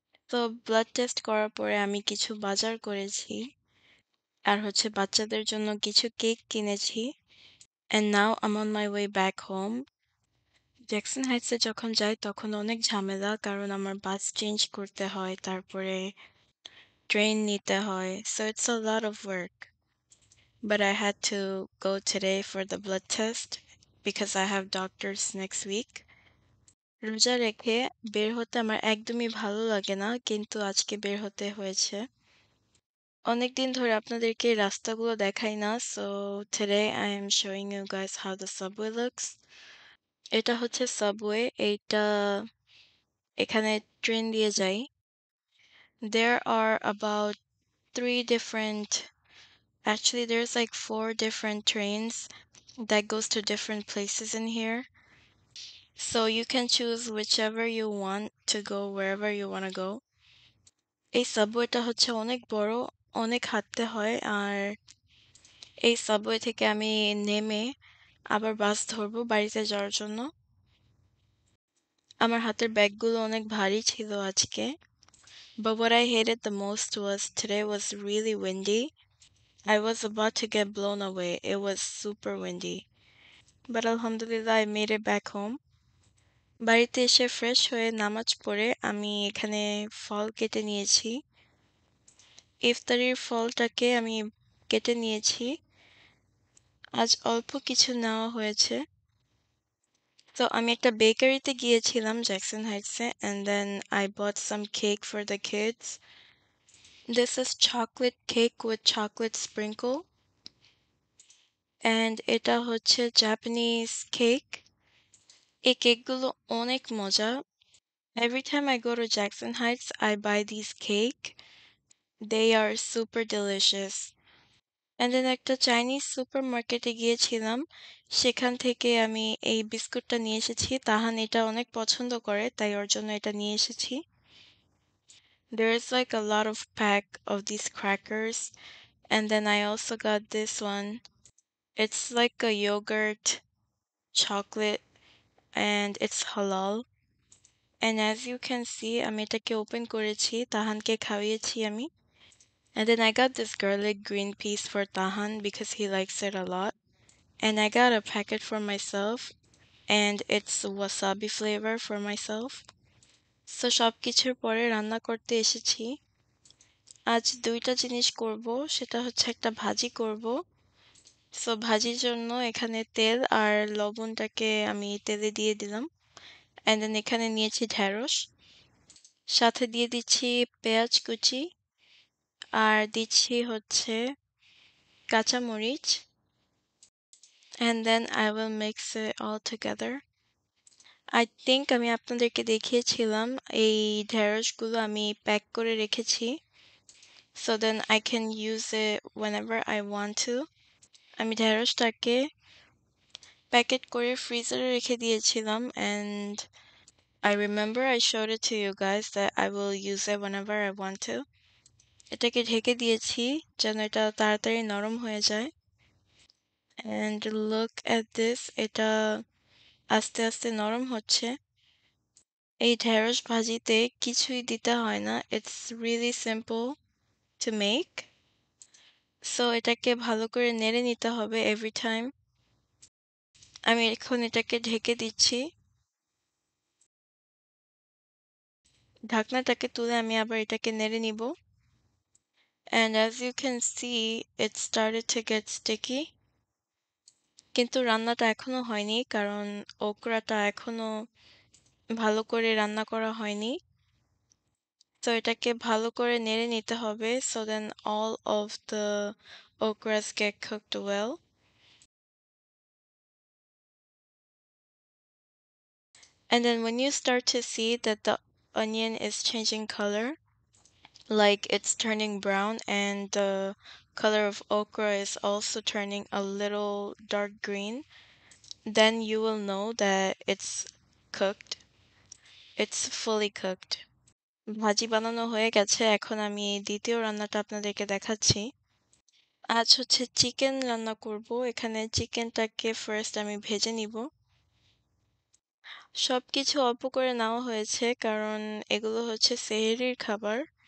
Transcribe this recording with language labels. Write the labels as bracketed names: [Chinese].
[Bangla] তো blood test করার পরে আমি কিছু বাজার করেছি আর বাচ্চাদের জন্য কিছু কেক কিনেছি। [English] And now I on my way back home. [Bangla] Jackson হাইটসে যখন যাই তখন অনেক ঝামেলা, কারণ আমার বাস চেঞ্জ করতে হয়, তারপরে ট্রেন নিতে হয়। [English] So it's a lot of work. But I had to go today for the blood test because I have doctors next week. [Bangla] রোজা রেখে বের হতে আমার একদমই ভালো লাগে না, কিন্তু আজকে বের হতে হয়েছে। অনেকদিন ধরে আপনাদেরকে এই রাস্তাগুলো দেখাই না, [English] so today I am showing you guys how the subway looks. [Bangla] এটা হচ্ছে সাবওয়ে, এইটা এখানে ট্রেন দিয়ে যাই। [English] There are about three different, actually there's like four different trains that goes to different places in here. So you can choose whichever you want to go wherever you want to go. [Bangla] এই সাবওয়েটা হচ্ছে অনেক বড়, অনেক হাঁটতে হয়। আর এই subway থেকে আমি নেমে আবার বাস ধরবো বাড়িতে যাওয়ার জন্য। আমার হাতের ব্যাগগুলো অনেক ভারী ছিল আজকে। [English] But what I hated the most was today was really windy. I was about to get blown away. It was super windy. But Alhamdulillah, I made it back home. [Bangla] বাড়িতে এসে ফ্রেশ হয়ে নামাজ পড়ে আমি এখানে ফল কেটে নিয়েছি। ইফতারির ফলটাকে আমি কেটে নিয়েছি। আজ অল্প কিছু নেওয়া হয়েছে। তো আমি একটা বেকারিতে গিয়েছিলাম Jackson হাইটসে, [English] and then I bought some cake for the kids. This is chocolate cake with chocolate sprinkle. [Bangla] And এটা হচ্ছে জাপানিজ কেক। এই কেকগুলো অনেক মজা। [English] Every time I go to Jackson Heights, I buy these cake. They are super delicious. And then [Bangla] একটা Chinese সুপারমার্কেটে গিয়েছিলাম। সেখান থেকে আমি এই বিস্কুটটা নিয়ে এসেছি। তাহান এটা অনেক পছন্দ করে, তাই ওর জন্য এটা নিয়ে এসেছি। [English] There's like a lot of pack of these crackers. And then I also got this one. It's like a yogurt chocolate and it's halal. And as you can see, [Bangla] আমি এটাকে ওপেন করেছি, তাহানকে খাওয়িয়েছি আমি। [English] And then I got this garlic green piece for Tahan because he likes it a lot. And I got a packet for myself, and it's wasabi flavor for myself. [Bangla] So সবকিছুর পরে রান্না করতে এসেছি। আজ দুইটা জিনিস করব, সেটা হচ্ছে একটা ভাজি করব। সো ভাজির জন্য এখানে তেল আর লবণটাকে আমি তেলে দিয়ে দিলাম। [English] And then [Bangla] এখানে নিয়েছি ঢেঁড়স, সাথে দিয়ে দিচ্ছি পেঁয়াজ কুচি, আর দিচ্ছি কাঁচামরিচ। [English] And then I will mix it all together. I think [Bangla] আমি আপনাদেরকে দেখিয়েছিলাম এই ঢেঁড়সগুলো আমি প্যাক করে রেখেছি, [English] so then I can use it whenever I want to. [Bangla] আমি ঢেঁড়সটাকে প্যাকেট করে ফ্রিজারে রেখে দিয়েছিলাম, [English] and I remember I showed it to you guys that I will use it whenever I want to. [Bangla] এটাকে ঢেকে দিয়েছি যেন এটা তাড়াতাড়ি নরম হয়ে যায়। [English] And look at this, [Bangla] এটা আস্তে আস্তে নরম হচ্ছে। এই ঢেঁড়স ভাজিতে কিছুই দিতে হয় না, [English] it's really simple to make. [Bangla] So এটাকে ভালো করে নেড়ে নিতে হবে [English] every time. [Bangla] আমি এখন এটাকে ঢেকে দিচ্ছি। ঢাকনাটাকে তুলে আমি আবার এটাকে নেড়ে নিব। [English] And as you can see, it started to get sticky. [Bangla] কিন্তু রান্নাটা এখনো হয়নি, কারণ ওকরাটা এখনো ভালো করে রান্না করা হয়নি। তো এটাকে ভালো করে নেড়ে নিতে হবে, [English] so then all of the okras get cooked well. And then when you start to see that the onion is changing color, like it's turning brown and the color of okra is also turning a little dark green, then you will know that it's cooked. It's fully cooked. [Bangla] ভাজি বানানো হয়ে গেছে। এখন আমি ২য় রান্নাটা আপনাদেরকে দেখাচ্ছি। আজ হচ্ছে চিকেন রান্না করব। এখানে চিকেনটাকে ফার্স্ট আমি ভেজে নিব। সবকিছু অল্প করে নেওয়া হয়েছে কারণ এগুলো হচ্ছে সেহরির খাবার।